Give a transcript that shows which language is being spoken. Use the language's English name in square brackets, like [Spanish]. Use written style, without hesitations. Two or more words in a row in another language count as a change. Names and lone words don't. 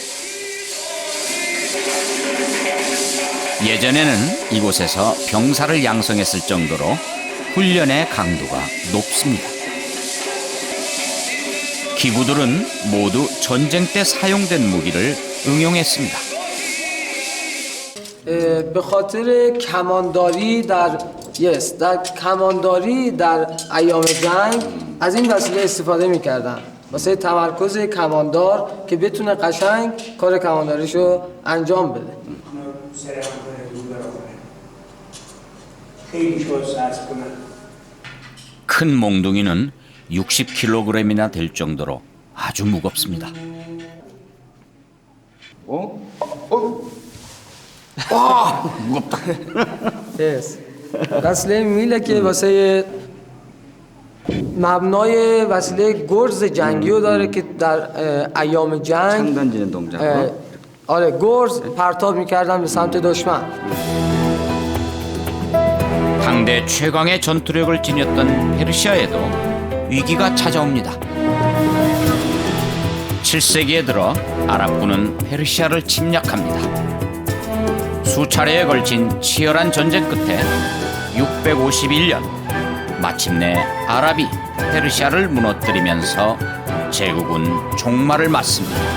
[Korean] 예전에는 이곳에서 병사를 양성했을 정도로 훈련의 강도가 높습니다. 기구들은 모두 전쟁 때 사용된 무기를 응용했습니다. [Persian] به خاطر کمانداری در کمانداری در ایام جنگ از این وسیله استفاده می‌کردن واسه تمرکز کماندار که بتونه قشنگ کار کمانداریشو انجام بده. [Korean] 큰 몽둥이는 60kg이나 될 정도로 아주 무겁습니다. 무겁다. Yes. [Persian] وسیله میله که واسه مبنای وسیله گرز جنگی رو داره که در ایام جنگ آره گرز پرتاب میکردن به سمت دشمن. [Korean] 당대 최강의 전투력을 지녔던 페르시아에도 위기가 찾아옵니다. 7세기에 들어 아랍군은 페르시아를 침략합니다. 수차례에 걸친 치열한 전쟁 끝에 651년 마침내 아랍이 페르시아를 무너뜨리면서 제국은 종말을 맞습니다.